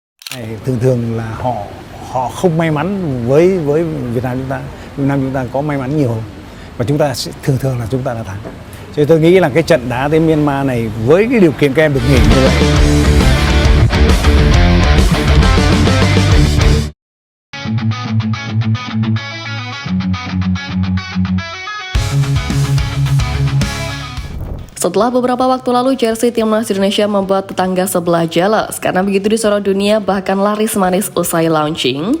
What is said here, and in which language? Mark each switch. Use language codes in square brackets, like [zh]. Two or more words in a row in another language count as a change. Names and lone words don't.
[vi] Thường thường là họ họ không may mắn với Việt Nam chúng ta. Việt Nam chúng ta có may mắn nhiều hơn và chúng ta sẽ, thường thường là chúng ta đã thắng. Cho nên tôi nghĩ là cái trận đá tới Myanmar này với cái điều kiện các em được nghỉ như vậy. [id] Setelah beberapa waktu lalu, jersey timnas Indonesia membuat tetangga sebelah jealous karena begitu disorot dunia bahkan laris manis usai launching.